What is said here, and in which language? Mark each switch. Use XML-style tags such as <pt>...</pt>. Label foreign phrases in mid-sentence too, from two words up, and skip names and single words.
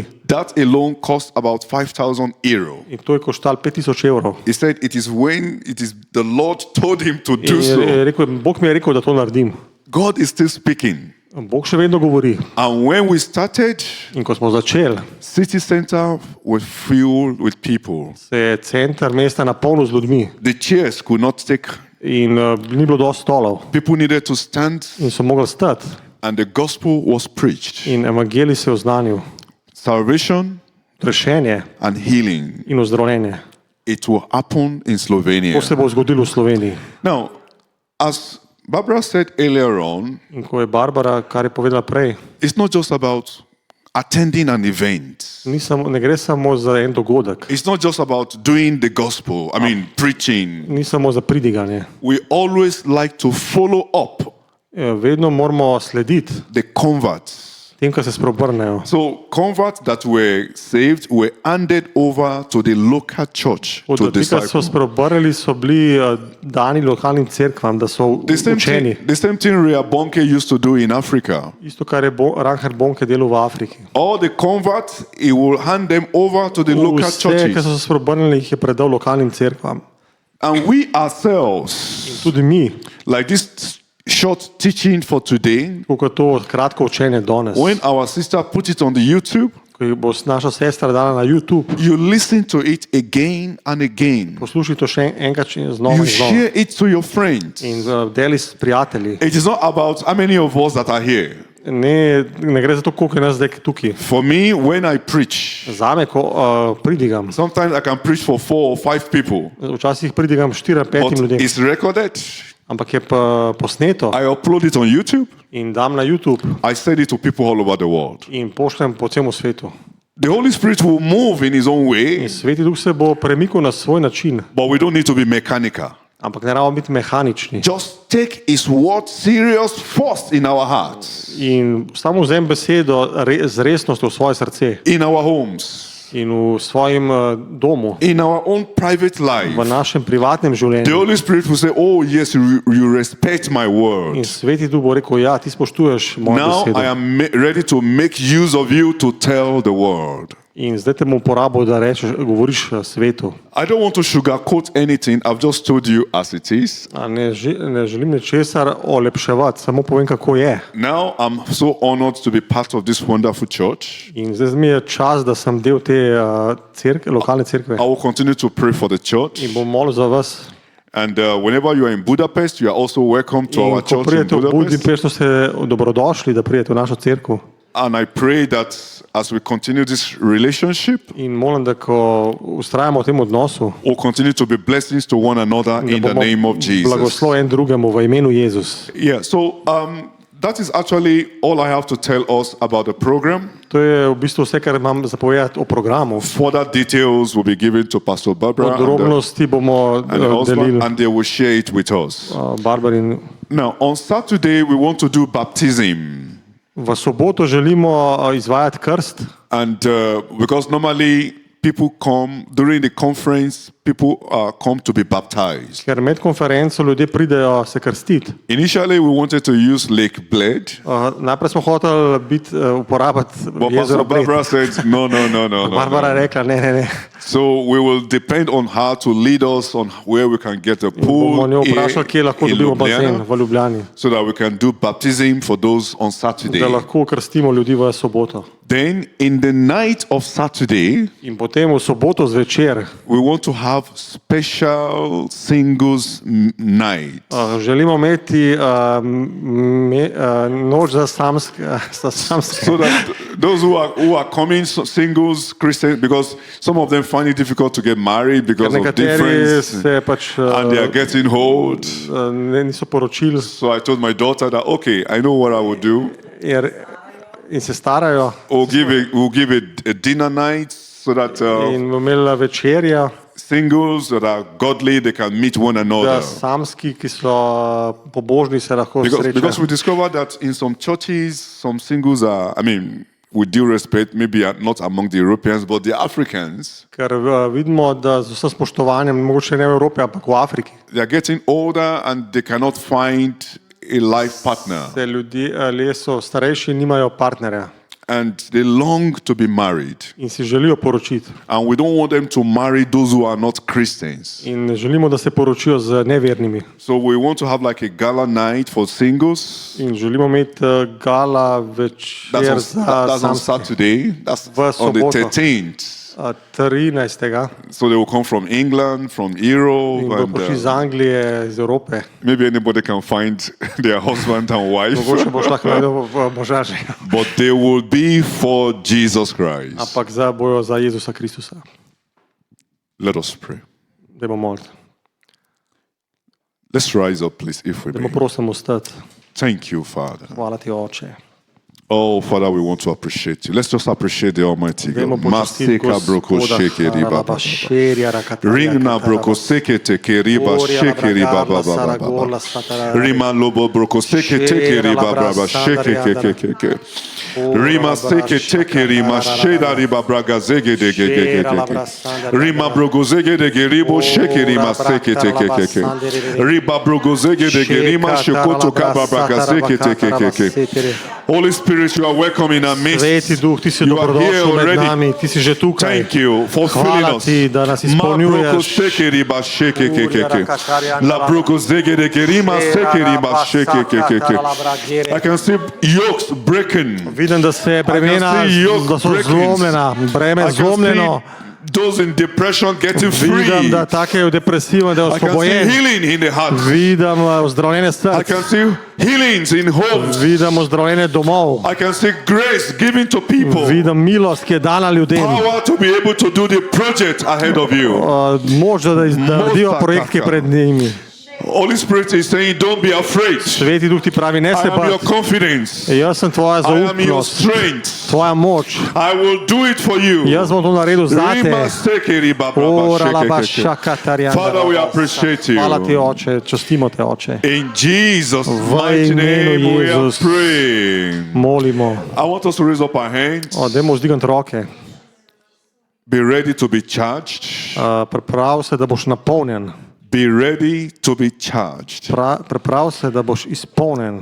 <en>That alone cost about 5,000 euro.</en> <sl>In to je koštalo 5,000 evrov.</sl> <en>He said it is the Lord told him to do</en> <sl>In</sl> <en>so.</en> <sl>je rekel, Bog mi je rekel, da to naredim.</sl> <en>God is still speaking.</en> <sl>Bog še vedno govori.</sl> <en>And when we started,</en> <sl>In ko smo začeli,</sl> <en>city center was filled with people.</en> <sl>se je center mesta napolnil z ljudmi.</sl> <en>The chairs could not take.</en> <sl>In ni bilo dosti stolov.</sl> <en>People needed to stand,</en> <sl>In so mogli stati.</sl> <en>and the gospel was preached.</en> <sl>In evangelij se je oznanil.</sl> <en>Salvation</en> <sl>Rešenje</sl> <en>and healing.</en> <sl>in ozdravljenje.</sl> <en>It will happen in Slovenia.</en> <sl>To se bo zgodilo v Sloveniji.</sl> <en>Now, as Barbara said earlier on,</en> <sl>In ko je Barbara, kar je povedala prej,</sl> <en>it's not just about attending an event.</en> <sl>ne gre samo za en dogodek,</sl> <en>It's not just about doing the gospel, preaching.</en> <sl>ni samo za pridiganje.</sl> <en>We always like to follow up</en> <sl>Vedno moramo slediti</sl> <en>the converts.</en> <sl>tem, kar se spreobrnejo.</sl> <en>So converts that were saved were handed over to the local church to</en> <sl>Ti, ki so</sl> <en>disciple.</en> <sl>spreobrnili, so bili dani lokalnim cerkvam, da so</sl> <en>The same</en> <sl>učeni.</sl> <en>thing Ria Bonke used to do in Africa.</en> <sl>Isto, kar je Reinhard Bonke delal v Afriki.</sl> <en>All the converts, he will hand them over to the local</en> <sl>Vse, ki</sl> <en>churches.</en> <sl>so se spreobrnili, jih je predal lokalnim cerkvam.</sl> <en>And we ourselves,</en> <sl>Tudi mi,</sl> <en>like this short teaching for today,</en> <sl>kot to kratko učenje danes,</sl> <en>when our sister put it on the YouTube,</en> <sl>ko jih bo naša sestra dala na YouTube,</sl> <en>you listen to it again and again.</en> <sl>poslušaj to še enkrat znova</sl> <en>You</en> <sl>in znova.</sl> <en>share it to your friends.</en> <sl>In deli s prijatelji.</sl> <en>It is not about how many of us that are here.</en> <sl>Ne gre za to, koliko je nas zdaj tukaj.</sl> <en>For me, when I preach,</en> <sl>Zame, ko pridigam,</sl> <en>sometimes I can preach for 4 or 5 people.</en> <sl>včasih pridigam 4-5</sl> <en>But</en> <sl>ljudem,</sl> <en>it's recorded.</en> <sl>ampak je pa posneto</sl> <en>I upload it on YouTube.</en> <sl>in dam na YouTube</sl> <en>I send it to people all over the world.</en> <sl>in pošljem po celem svetu.</sl> <en>The Holy Spirit will move in His own way,</en> <sl>In Sveti Duh se bo premikal na svoj način,</sl> <en>but we don't need to be mechanical.</en> <sl>ampak ne rabimo biti mehanični.</sl> <en>Just take His word serious first in our hearts,</en> <sl>In samo vzem besedo z resnostjo v svoje srce</sl> <en>in our homes,</en> <sl>in v svojem domu,</sl> <en>in our own private</en> <sl>v</sl> <en>life.</en> <sl>našem privatnem</sl> <en>The</en> <sl>življenju.</sl> <en>Holy Spirit will say, "Oh yes, you respect my</en> <sl>In</sl> <en>word.</en> <sl>Sveti Duh bo rekel, ja, ti spoštuješ mojo</sl> <en>Now</en> <sl>besedo.</sl> <en>I am ready to make use of you to tell the word."</en> <sl>In zdaj te bom uporabil, da govoriš svetu.</sl> <en>I don't want to sugarcoat anything. I've just told you as it is.</en> <sl>Ne želim ničesar olepševati, samo povem, kako je.</sl> <en>Now I'm so honored to be part of this wonderful church.</en> <sl>In zdaj mi je čas, da sem del te lokalne cerkve.</sl> <en>I will continue to pray for the church.</en> <sl>In bom molil za vas.</sl> <en>And whenever you are in Budapest, you are also welcome to</en> <sl>In</sl> <en>our</en> <sl>ko</sl> <en>church in</en> <sl>pridete v</sl> <en>Budapest.</en> <sl>Budimpeštu, ste dobrodošli, da pridete v našo cerkev.</sl> <en>And I pray that as we continue this relationship,</en> <sl>In molim, da ko ustrajamo v tem odnosu,</sl> <en>we'll continue to be blessings to one another</en> <sl>da</sl> <en>in the</en> <sl>bomo</sl> <en>name of Jesus.</en> <sl>blagoslov en drugemu v imenu Jezus.</sl> <en>Yeah, so that is actually all I have to tell us about the program.</en> <sl>To je v bistvu vse, kar imam zapovedati o programu.</sl> <en>Further details will be given to Pastor Barbara</en> <sl>Podrobnosti bomo</sl> <en>and the husband,</en> <sl>delili</sl> <en>and they will share it with us.</en> <sl>Barbarin.</sl> <en>Now, on Saturday, we want to do baptism.</en> <sl>V soboto želimo izvajati krst.</sl> <en>And because normally people come during the conference, people come to be baptized.</en> <sl>Ker med konferenco ljudje pridejo se krstiti.</sl> <en>Initially, we wanted to use Lake Bled,</en> <sl>Najprej smo hoteli uporabiti</sl> <en>but</en> <sl>jezero</sl> <en>Pastor</en> <sl>Bled.</sl> <en>Barbara said, no.</en> <sl>Barbara je rekla, ne.</sl> <en>So we will depend on her to lead us on where we can get a</en> <sl>Bomo</sl> <en>pool</en> <sl>njo</sl> <en>here</en> <sl>vprašali, kje lahko</sl> <en>in</en> <sl>dobimo bazen</sl> <en>Ljubljana,</en> <sl>v Ljubljani,</sl> <en>so that we can do baptism for those on Saturday.</en> <sl>da lahko krstimo ljudi v soboto.</sl> <en>Then in the night of Saturday,</en> <sl>In potem v soboto zvečer</sl> <en>we want to have special singles night.</en> <sl>želimo imeti noč za samske.</sl> <en>So that those who are coming, singles, Christians, because some of them find it difficult to get married because of</en> <sl>Nekateri</sl> <en>difference,</en> <sl>se pač</sl> <en>and they are getting old.</en> <sl>niso poročili</sl> <en>So I told my daughter that, okay, I know what I will do.</en> <sl>in se starajo</sl> <en>We'll give a dinner night so that</en> <sl>in bomo imeli večerja,</sl> <en>singles that are godly, they can meet one</en> <sl>da</sl> <en>another.</en> <sl>samski, ki so pobožni, se lahko</sl> <en>Because</en> <sl>srečajo.</sl> <en>we discovered that in some churches, some singles are, with due respect, maybe are not among the Europeans, but the Africans,</en> <sl>Ker vidimo, da z vsem spoštovanjem, mogoče ne v Evropi, ampak v Afriki,</sl> <en>they are getting older and they cannot find a life partner.</en> <sl>se ljudje so starejši in nimajo partnerja</sl> <en>And they long to be married.</en> <sl>in si želijo poročiti.</sl> <en>And we don't want them to marry those who are not Christians.</en> <sl>In želimo, da se poročijo z nevernimi.</sl> <en>So we want to have like a gala night for singles.</en> <sl>In želimo imeti gala večer za</sl> <en>That's on</en> <sl>samske.</sl> <en>Saturday. That's</en> <sl>V</sl> <en>on the</en> <sl>soboto.</sl> <en>13th.</en> <sl>13.</sl> <en>So they will come from England, from Europe,</en> <sl>In bodo</sl> <en>and</en> <sl>prišli iz Anglije, iz Evrope.</sl> <en>maybe anybody can find their husband and wife.</en> <sl>Mogoče boš lahko najdel moža že.</sl> <en>But they will be for Jesus Christ.</en> <sl>Ampak bojo za Jezusa Kristusa.</sl> <en>Let us pray.</en> <sl>Dajmo moliti.</sl> <en>Let's rise up, please, if we</en> <sl>Dajmo</sl> <en>may.</en> <sl>prosim ostati.</sl> <en>Thank you, Father.</en> <sl>Hvala ti, Oče.</sl> <en>Oh, Father, we want to appreciate you. Let's just appreciate the Almighty</en> <sl>Dajmo</sl> <en>God.</en> <sl>počastiti Maseka broko Gospoda. shekeri baba. Haralaba šerja rakatarja Ringna kataraba. broko sekete keriba Orja shekeri labragala baba baba saragola baba. statara. Rima lobo broko sekete keriba baba shekeke keke. Rima sekete kerima sheda riba braga zege de ge ge ge ge. Rima brogo zege de ge ribo shekeri ma sekete keke. Riba brogo zege de ge rima shokoto kaba braga sekete keke.</sl> <en>Holy Spirit, you are welcome in our midst.</en> <sl>Sveti Duh, ti si</sl> <en>You are here</en> <sl>dobrodošel med</sl> <en>already.</en> <sl>nami, ti si že tukaj.</sl> <en>Thank you for filling</en> <sl>Hvala</sl> <en>us.</en> <sl>ti, da nas Ma broko izpolnjuješ. sekeri ba sheke keke. La broko zege de ge rima sekeri ba sheke keke.</sl> <en>I can see yokes breaking.</en> <sl>Vidim, da se bremena,</sl> <en>I can see yoke</en> <sl>da so</sl> <en>breakings.</en> <sl>zlomljena, breme</sl> <en>I can</en> <sl>zlomljeno.</sl> <en>see those in depression getting</en> <sl>Vidim,</sl> <en>free.</en> <sl>da take v depresivno, da je</sl> <en>I can see</en> <sl>osvobojen.</sl> <en>healing in the heart.</en> <sl>Vidim ozdravljenje</sl> <en>I</en> <sl>src.</sl> <en>can see healings in homes.</en> <sl>Vidim ozdravljenje domov.</sl> <en>I can see grace given to people.</en> <sl>Vidim milost, ki je dana ljudem.</sl> <en>Power to be able to do the project ahead of you.</en> <sl>Moč, da naredijo projekt, ki je pred njimi.</sl> <en>Holy Spirit is saying, don't be afraid.</en> <sl>Sveti Duh ti pravi, ne</sl> <en>I</en> <sl>se</sl> <en>am your</en> <sl>bati.</sl> <en>confidence.</en> <sl>Jaz sem tvoja</sl> <en>I am your</en> <sl>zaupnost,</sl> <en>strength.</en> <sl>tvoja moč.</sl> <en>I will do it for you.</en> <sl>Jaz bom to naredil zate. Rima sekeri ba bra ba Ora la sheke ba keke. šaka tarjana.</sl> <en>Father, we appreciate you.</en> <sl>Hvala ti, Oče, častimo te, Oče.</sl> <en>In Jesus'</en> <sl>V</sl> <en>mighty name</en> <sl>imenu</sl> <en>we are</en> <sl>Jezus.</sl> <en>praying.</en> <sl>Molimo.</sl> <en>I want us to raise up our hands.</en> <sl>Dajmo vzdigati roke.</sl> <en>Be ready to be charged.</en> <sl>Priprav se, da boš napolnjen.</sl> <en>Be ready to be charged.</en> <sl>Priprav se, da boš izpolnjen.</sl>